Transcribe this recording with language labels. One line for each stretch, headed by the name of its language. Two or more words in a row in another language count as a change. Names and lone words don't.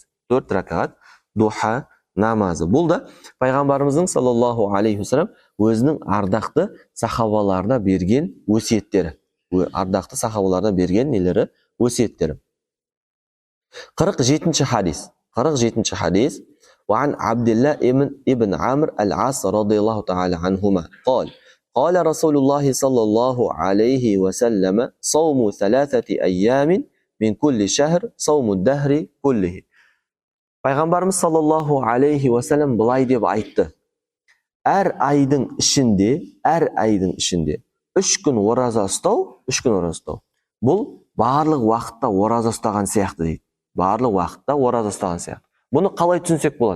Kazakh: 4 ракат духа намазы. Бұл да пайғамбарымыздың
Arabic: صلى الله عليه وسلم
Kazakh: өзінің ардақты сахабаларына берген өсиеттері. Ардақты сахабаларына берген нелері, өсиеттері. 47-ші хадис. 47-ші хадис.
Arabic: وعن عبد الله ابن عمرو العاص رضي الله تعالى عنهما قال رسول الله صلى الله عليه وسلم صوم 3 أيام من كل شهر صوم الدهر كله.
Kazakh: Пайғамбарымыз
Arabic: صلى الله عليه وسلم
Kazakh: былай деп айтты. Әр айдың ішінде 3 күн ораза ұстау, бұл барлық уақытта ораза ұстаған сияқты дейді. Барлық уақытта ораза ұстаған сияқты. Бұны қалай түсінсек болады?